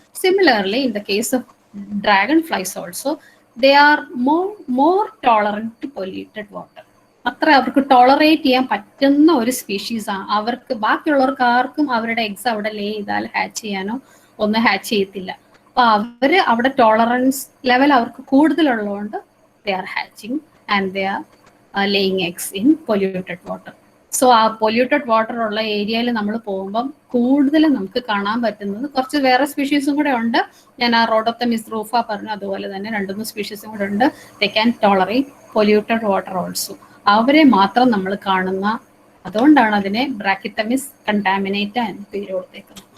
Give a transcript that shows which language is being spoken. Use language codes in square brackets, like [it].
[en] Similarly in the case of dragon flies also, they are more tolerant to polluted water. [ml] അത്ര അവർക്ക് tolerate ചെയ്യാൻ പറ്റുന്ന ഒരു species ആണ്. അവർക്ക് ബാക്കിയുള്ളവർക്ക് ആർക്കും അവരുടെ എഗ്സ് അവിടെ ലേ ചെയ്താൽ ഹാച്ച് ചെയ്യാനോ ഒന്നും ഹാച്ച് ചെയ്യത്തില്ല. അപ്പൊ അവര് അവിടെ ടോളറൻസ് ലെവൽ അവർക്ക് കൂടുതലുള്ളതുകൊണ്ട് [en] they are hatching and they are laying eggs in polluted water. [ml] So ആ പൊല്യൂട്ടഡ് വാട്ടർ ഉള്ള ഏരിയയിൽ നമ്മൾ പോകുമ്പം കൂടുതലും നമുക്ക് കാണാൻ പറ്റുന്നത് കുറച്ച് വേറെ സ്പീഷീസും കൂടെ ഉണ്ട്. ഞാൻ ആ റോഡോപ്തമിസ് റൂഫ പറഞ്ഞു, അതുപോലെ തന്നെ 2-3 സ്പീഷീസും കൂടെ ഉണ്ട്. [en] They can tolerate polluted water also. [ml] അവരെ മാത്രം നമ്മൾ കാണുന്ന, അതുകൊണ്ടാണ് അതിനെ ബ്രാക്കിത്തമിസ് കണ്ടാമിനേറ്റ എന്ന് പേര് കൊടുത്തേക്കുന്നത്.